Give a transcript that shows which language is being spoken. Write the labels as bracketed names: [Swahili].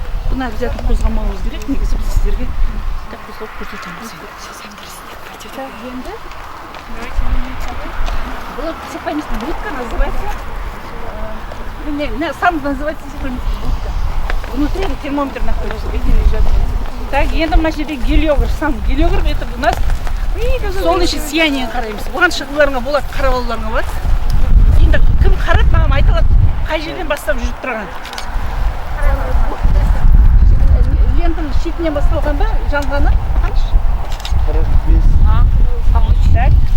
[Kazakh] Бұны обязательно қозғамауымыз керек, негізі біз сіздерге как қосылып көрсетеміз. [Russian] Енді была психологическая будка, называется, сам называется психологическая будка. Внутри термометр находится, видели, лежат. Так, [Kazakh] енді мына жерде гелиограф, [Russian] сам гелиограф, это у нас солнечное сияние [Kazakh] қараймыз. Бұған шығуларыңа болады, қарап алуларыңа болады. Енді кім қарап, маған айта алады, қай жерден бастап жүріп тұрған. Лентаның шетінен басталған ба, жанғаны? Қанша? 45. [Russian] Так.